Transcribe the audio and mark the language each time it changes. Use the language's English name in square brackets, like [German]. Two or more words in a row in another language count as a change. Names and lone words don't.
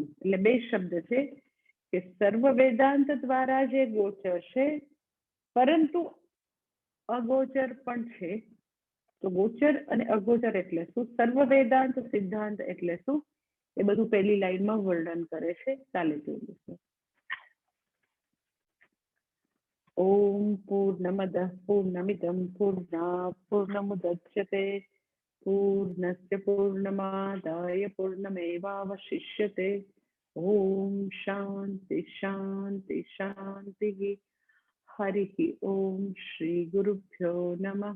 [Gujarati] એટલે બે શબ્દ છે કે સર્વ વેદાંત દ્વારા જે ગોચર છે, પરંતુ અગોચર પણ છે. તો ગોચર અને અગોચર એટલે શું? સર્વ વેદાંત સિદ્ધાંત એટલે શું? એ બધું પહેલી લાઈનમાં વર્ણન કરે છે. ચાલે જોઈએ. [Sanskrit] ओम पूर्णमदः पूर्णमिदं पूर्णात पूर्णमुदच्यते पूर्णस्य पूर्णमादाय पूर्णमेवावशिष्यते। ओम शांति शांति शांति। हरि ओम। श्री गुरुभ्यो नमः।